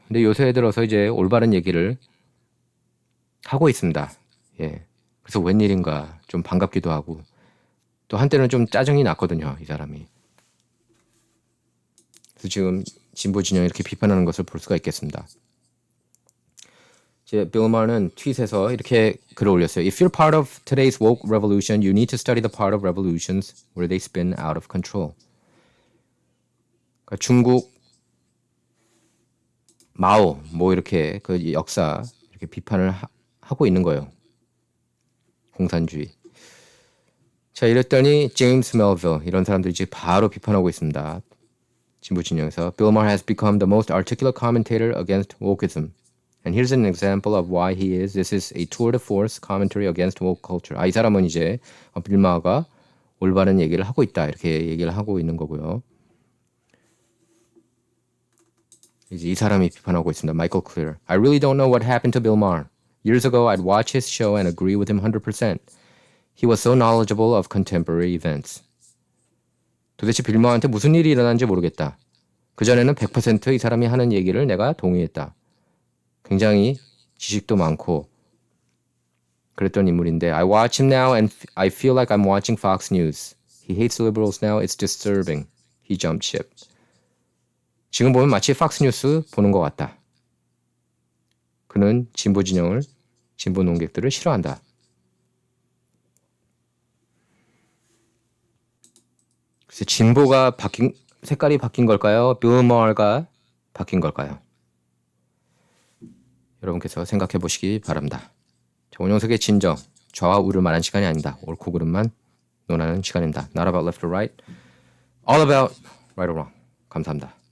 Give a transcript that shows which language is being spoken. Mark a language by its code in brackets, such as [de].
[ko] 근데 요새 들어서 이제 올바른 얘기를 하고 있습니다. 예. 그래서 웬일인가 좀 반갑기도 하고 또 한때는 좀 짜증이 났거든요. 이 사람이. 그래서 지금 진보 진영이 이렇게 비판하는 것을 볼 수가 있겠습니다. 빌 마her는 트윗에서 이렇게 글을 올렸어요. [en] If you're part of today's woke revolution, you need to study the part of revolutions where they spin out of control. [ko] 그러니까 중국 마오 뭐 이렇게 그 역사 이렇게 비판을 하고 있는 거예요. 공산주의. 자 이랬더니 제임스 멜빌 이런 사람들이 이제 바로 비판하고 있습니다. 진보 진영에서 [en] Bill Maher has become the most articulate commentator against wokeism. And here's an example of why he is. This is a tour de force commentary against woke culture. [ko] 이 사람은 이제 빌 마her가 올바른 얘기를 하고 있다 이렇게 얘기를 하고 있는 거고요. 이제 이 사람이 비판하고 있습니다. 마이클 클리어. [en] I really don't know what happened to Bill Maher. Years ago, I'd watch his show and agree with him 100%. He was so knowledgeable of contemporary events. [ko] 도대체 빌 마her한테 무슨 일이 일어난지 모르겠다. 그전에는 100% 이 사람이 하는 얘기를 내가 동의했다. 굉장히 지식도 많고 그랬던 인물인데 [en] I watch him now and I feel like I'm watching Fox News. He hates liberals now. It's disturbing. He jumped ship. [ko] 지금 보면 마치 팍스뉴스 보는 것 같다. 그는 진보 진영을, 진보 논객들을 싫어한다. 그래서 진보가 색깔이 바뀐 걸까요? 빌 마her가 바뀐 걸까요? 여러분께서 생각해 보시기 바랍니다. 원영석의 진정, 좌와 우를 말하는 시간이 아닙니다. 옳고 그름만 논하는 시간입니다. [en] Not about left or right, all about right or wrong. [ko] 감사합니다.